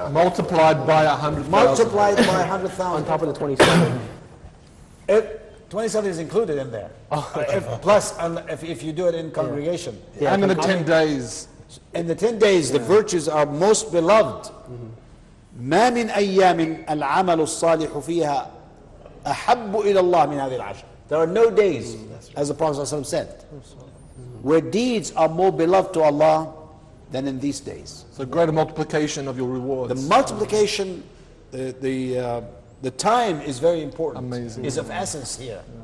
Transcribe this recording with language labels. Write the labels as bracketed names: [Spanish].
[English] Multiplied by 100,000. Multiplied by 100,000. On top of the 27. 27 is included in there. Plus, if you do it in congregation. And in the 10 days. In the 10 days, the virtues are most beloved. [Arabic] ما من أيام العمل الصالح فيها أحب إلى الله من هذه العشر. [English] There are no days, as the Prophet ﷺ said, where deeds are more beloved to Allah than in these days. So greater multiplication of your rewards. The multiplication, the time is very important. Amazing. Is of essence here.